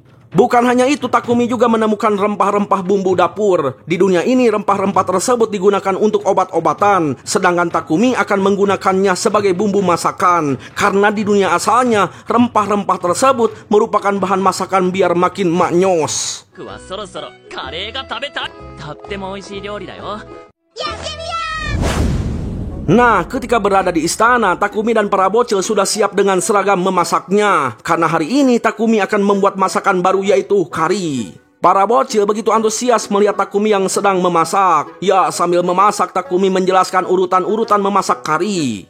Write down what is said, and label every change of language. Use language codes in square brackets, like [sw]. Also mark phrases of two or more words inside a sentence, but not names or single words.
[id] Bukan hanya itu, Takumi juga menemukan rempah-rempah bumbu dapur. Di dunia ini rempah-rempah tersebut digunakan untuk obat-obatan, sedangkan Takumi akan menggunakannya sebagai bumbu masakan. Karena di dunia asalnya, rempah-rempah tersebut merupakan bahan masakan biar makin maknyos. [ja] 僕はそろそろカレーが食べたい。とっても美味しい料理だよ。 [id] Nah, ketika berada di istana, Takumi dan para bocil sudah siap dengan seragam memasaknya. Karena hari ini Takumi akan membuat masakan baru yaitu kari. Para bocil begitu antusias melihat Takumi yang sedang memasak. Ya, sambil memasak Takumi menjelaskan urutan-urutan memasak kari.